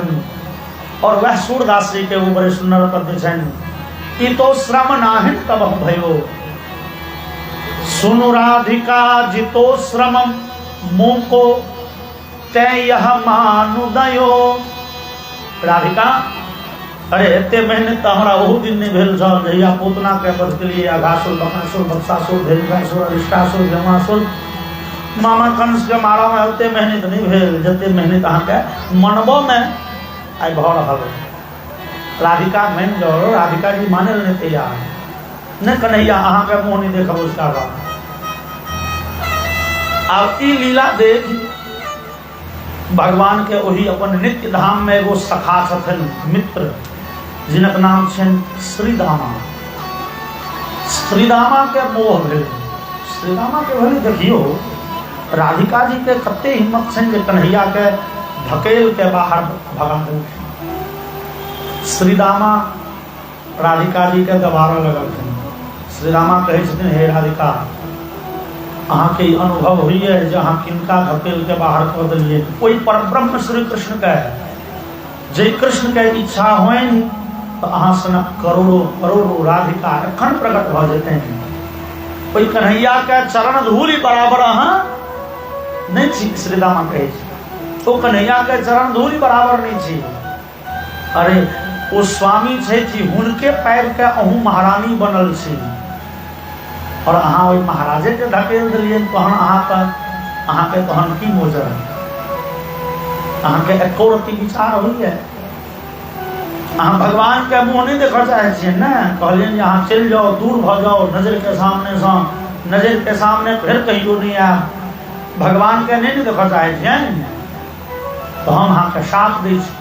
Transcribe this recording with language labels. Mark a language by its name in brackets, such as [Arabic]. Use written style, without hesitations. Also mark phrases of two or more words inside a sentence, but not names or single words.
[Maithili] और वह सूरदास जी के वो बड़े सुंदर पद्य छन, [Braj] ई तो श्रम नाहिन तब भयो, सुनु राधिका जितो श्रम मुँह को ते यह मानु दयो। [Maithili] राधिका अरे एते मेहनत तो हमारा बहुत दिन नहीं भेल छल, जहिया पूतना के वध के लिए अघासुर, बकासुर, बत्सासुर, धेनुकासुर, अरिष्टासुर, जमासुर, मामा कंस के मारा में ओते मेहनत नहीं भेल जते मेहनत अहाँ के मनबो में आई भ रहल। राधिका मान जाओ, राधिका जी माने नहीं तैयार, न कन्हैया अहाँ के मुँह नहीं देखब उसका बात। अब ई लीला देख भगवान के वही अपन नित्य धाम में एगो सखा छथिन मित्र, जिनक नाम छन श्रीदामा। श्रीदामा के मोह भेल। श्रीदामा के भेल देखियो राधिका जी के कते हिम्मत छन जे कन्हैया के धकेल के बाहर भगा देलखिन। श्रीदामा राधिका जी के दबारा लगलखिन। श्रीदामा कहे छथिन, हे राधिका अहाँ के अनुभव हुई है जहाँ किनका धकेल के बाहर कर दिलिए। कोई परब्रह्म श्री कृष्ण के जे कृष्ण के इच्छा होए तो अहाँ से करोड़ों करोड़ों राधिका एखन प्रकट भ जेते हैं। कोई कन्हैया के चरण धूलि बराबर अहाँ नहीं छी। श्रीदामा कहे तो कन्हैया के चरण धूलि बराबर नहीं छी। अरे वो स्वामी छे कि हुनके पैर के अहू महारानी बनल छी, और अहाँ वही महाराजे के धकेल दिलिए तहन अहाँ के तहन की मोजर है? अहाँ के एको रत्ती विचार हुई है? अहाँ भगवान के मुँह नहीं देखा चाहे छे न, कहलिए अहाँ चल जाओ, दूर भ जाओ, नजर के सामने से नजर के सामने फिर कहियो नहीं आया, भगवान के नहीं देख चाहे छियनि, तो हम अहाँके साथ दै छी।